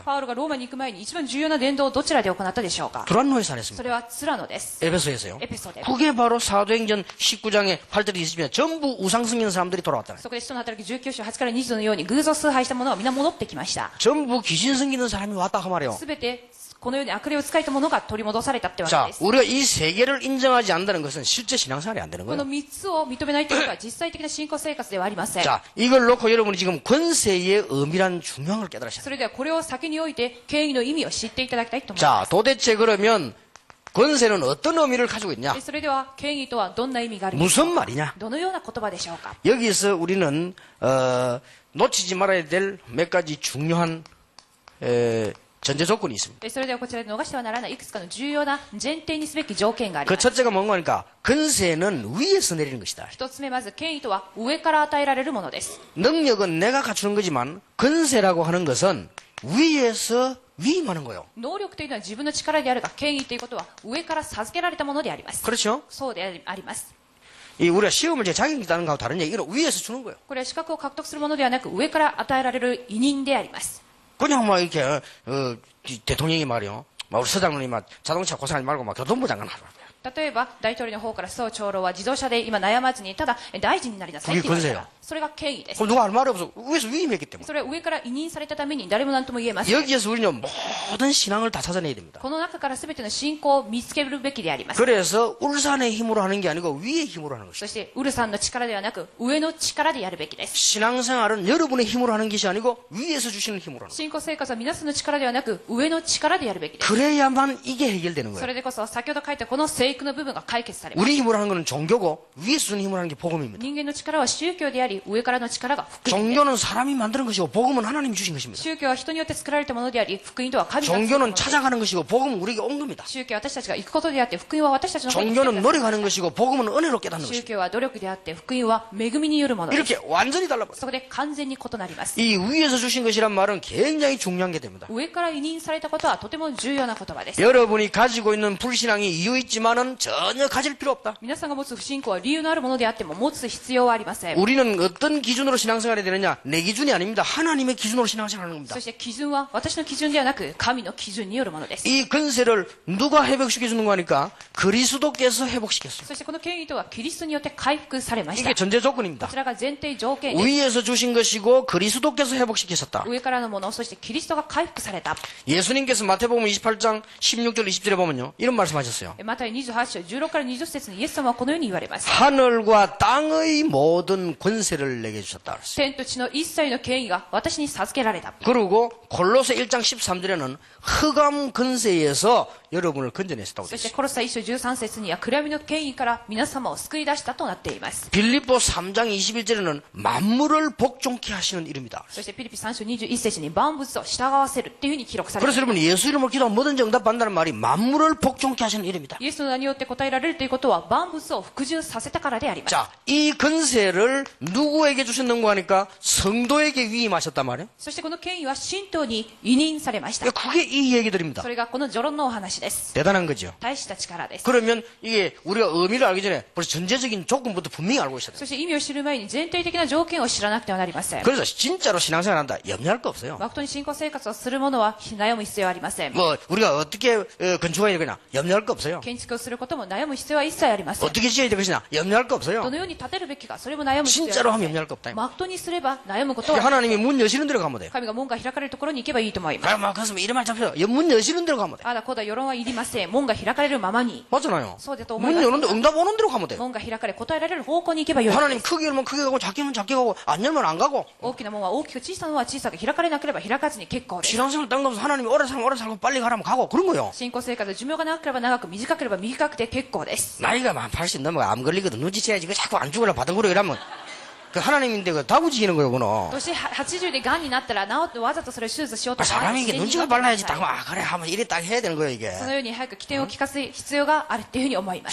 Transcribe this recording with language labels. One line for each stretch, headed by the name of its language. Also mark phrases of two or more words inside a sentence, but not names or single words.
Japanese: パウロがローマに行く前に一番重要な伝道をどちらで行ったでしょうか。
Korean: 두란노에서 안
Japanese: そ
Korean: 했습니다.
Japanese: れはツラノです。
Korean: 에베소에서요.
Japanese: エペソで。
Korean: 그게 바로 사도행전 19장에 8절에 있으면 전부 우상 승리는 사람들이 돌아왔다는 거예요.
Japanese: そこで使徒の働き19章8から20のように偶像崇拝した者は皆戻ってきました。
Korean: 전부 귀신 승리는 사람이 왔다 그 말이에요.
Japanese: すべてこのように悪霊を使いたものが取り戻されたってわけ
Korean: 자,
Japanese: です
Korean: 우리가 이 세 개를 인정하지 않는다는 것은 실제 신앙생활이 안 되는
Japanese: この
Korean: 거예요.
Japanese: 3つを認めないということは実際的な信仰生活ではありません
Korean: 자, 이걸 놓고 여러분이 지금 권세의 의미란 중요한 걸 깨달으셔야 돼요.
Japanese: それではこれを先において権威の意味を知っていただきたいと思い
Korean: 자,
Japanese: ます
Korean: 도대체 그러면 권세는 어떤 의미를 가지고 있냐?
Japanese: それでは権威とはどんな意味があるのか
Korean: 무슨 말이냐?
Japanese: どのような言葉でしょうか
Korean: 여기서 우리는 놓치지 말아야 될 몇 가지 중요한 전제 조건이 있습니다.
Japanese: それではこちらで逃してはならないいくつかの重要な前提にすべき条件があり
Korean: 그
Japanese: ます
Korean: 첫째가 뭔가 하니까 권세는 위에서 내리는 것이다.
Japanese: 一つ目まず権威とは上から与えられるものです
Korean: 능력은 내가 갖추는 거지만 권세라고 하는 것은 위에서 위임하는 거예요.
Japanese: 能力というのは自分の力であるが権威ということは上から授けられたものであります
Korean: 그렇죠?
Japanese: そうであります
Korean: 이 우리가 시험을 제 자격이 있다는 거하고 다른 얘기는 위에서 주는 거예요.
Japanese: これは資格を獲得するものではなく上から与えられる委任であります
Korean: 그냥 막 이렇게 대통령이 말이요. 막 우리 서장님이 막 자동차 고생하지 말고 막 교통부 장관 하라.
Japanese: 例えば大統領の方から総長老は自動車で今悩まずにただ大臣になりなさいって言われたらそれが権威です
Korean: 그럼 누가 할 말이 없어. 위에서 위임했기 때문에.
Japanese: それは上から委任されたために誰も何とも言えません
Korean: 여기에서 우리는 모든 신앙을 다 찾아내야 됩니다.
Japanese: この中から全ての信仰を見つけるべきであります
Korean: 그래서 울산의 힘으로 하는 게 아니고 위의 힘으로 하는 것이다.
Japanese: そしてウルさんの力ではなく上の力でやるべきです
Korean: 신앙생활은 여러분의 힘으로 하는 것이 아니고 위에서 주시는 힘으로 하는 거예요.
Japanese: 信仰生活は皆さんの力ではなく上の力でやるべきです
Korean: 그래야만 이게 해결되는
Japanese: そ
Korean: 거예요.
Japanese: れでこそ先ほど書いたこの聖句の部分が解決されます
Korean: 우리 힘으로 하는 것은 종교고 위에서 주는 힘으로 하는 게 복음입니다.
Japanese: 人間の力は宗教であり上からの力が福音です
Korean: 종교는 사람이 만드는 것이고 복음은 하나님이 주신 것입니다.
Japanese: 宗教は人によって作られたものであり福音とは神が作ったもの
Korean: 종교는
Japanese: です
Korean: 찾아가는 것이고 복음은 우리에게 온 겁니다.
Japanese: 宗教は私たちが行くことであって福音は私たちの方に来てくだ
Korean: 종교는
Japanese: さい
Korean: 노력하는 것이고 복음은 은혜로 깨닫는
Japanese: 宗
Korean: 것입니다.
Japanese: 教は努力であって福音は恵みによるものです
Korean: 이렇게 완전히 달라버려요.
Japanese: そこで完全に異なります
Korean: 이 위에서 주신 것이란 말은 굉장히 중요한 게 됩니다.
Japanese: 上から委任されたことはとても重要な言葉です
Korean: 여러분이 가지고 있는 불신앙이 이유 있지만은 전혀 가질 필요 없다.
Japanese: 皆さんが持つ不信仰は理由のあるものであっても持つ必要はありません
Korean: 우리는 어떤 기준으로 신앙생활이 되느냐? 내 기준이 아닙니다. 하나님의 기준으로 신앙생활하는 겁니다.
Japanese: そして基準は私の基準ではなく神の基準によるものです
Korean: 이 권세를 누가 회복시켜 주는 거니까 그리스도께서 회복시켰어요.
Japanese: そしてこの権威とはキリストによって回復されました
Korean: 이게 전제 조건입니다.
Japanese: こちらが前提条件です
Korean: 위에서 주신 것이고 그리스도께서 회복시키셨다.
Japanese: 上からのものそしてキリストが回復された
Korean: 예수님께서 마태복음 28장 16절 20절에 보면요. イ런 말씀하셨어요.
Japanese: また28章16から20節にイエス様はこのように言われます
Korean: 하늘과 땅의 모든 권세를 내게 주셨다. 그랬어요.
Japanese: 天と地の一切の権威が私に授けられた
Korean: 그리고 골로새 1장 13절에는 흑암 권세에서 여러분을 건져냈다고
Japanese: そして
Korean: 그랬어요.
Japanese: コロサ1章13節には暗闇の権威から皆様を救い出したとなっています
Korean: 빌립보 3장 21절에는 만물을 복종케 하시는 이름이다.
Japanese: そしてピリピ3章21節に万物を従わせるっていうふうに記録されてい
Korean: 그래서
Japanese: ます
Korean: 여러분 예수 이름으로 기도하면 뭐든지 응답받는다는 말이 만물을 복종케 하시는 이름이다.
Japanese: イエスの名によって答えられるということは万物を服従させたからであります
Korean: 자, 이 권세를 누구에게 주셨는가 하니까 성도에게 위임하셨단 말이에요.
Japanese: そしてこの権威は信徒に委任されました
Korean: 그게 이 얘기들입니다.
Japanese: それがこの序論のお話です
Korean: 대단한 거죠.
Japanese: 大した力です
Korean: 그러면 이게 우리가 의미를 알기 전에 벌써 전제적인 조건부터 분명히 알고 있어야 돼요.
Japanese: そして意味を知る前に前提的な条件を知らなくてはなりません
Korean: 그래서 진짜로 신앙생활 한다. 염려할 거 없어요.
Japanese: 誠に信仰生活をする者は悩む必要はありません
Korean: 뭐 우리가 어떻게 건축해야 되거나 염려할 거 없어요.
Japanese: 建築をすることも悩む必要は一切ありません
Korean: 어떻게 지어야 될 것이냐 염려할 거 없어요.
Japanese: どのように建てるべきかそれも悩む必要は
Korean: 진짜로
Japanese: あ
Korean: 하면
Japanese: りません
Korean: 염려할 거 없다.
Japanese: 誠にすれば悩むことは
Korean: 하나님이 문 여시는 데로 가면 돼요.
Japanese: 神が門が開かれるところに行けばいいと思います
Korean: 막 가서 이런 말 잡혀서 문 여시는 데로 가면 돼.
Japanese: あだこうだ世論はいりません門が開かれるままに
Korean: 맞잖아요.
Japanese: そうだと思い
Korean: 문
Japanese: ます
Korean: 여는데 응답 오는 데로 가면 돼.
Japanese: 門が開かれ答えられる方向に行けばよいので
Korean: 하나님
Japanese: す
Korean: 크게 열면 크게 가고 작게 열면 작게 가고 안 열면 안 가고
Japanese: 大きな門は大きく小さな門は小さく開かれなければ開かずに結構です
Korean: 신앙생활 땅 가면서 하나님이 오래 살면 오래 살고 빨리 가라면 가고 그런 거요.
Japanese: 信仰生活寿命が長ければ長く短ければ短くて結構です
Korean: 나이가 만 80 넘어가 암 걸리거든 눈치채야지 그 자꾸 안 죽으려 바닥으로 이러면 그 하나님인데 그 다구지기는 거예요 그거는.
Japanese: 年80で癌になったら治ってわざとそれを手術しようと
Korean: 사람이 이게 눈치가 빨라야지 딱 아, 그래 하면 이래 딱 해야 되는 거예요 이게.
Japanese: そのように早く起点を聞かせる必要があるっていうふうに思います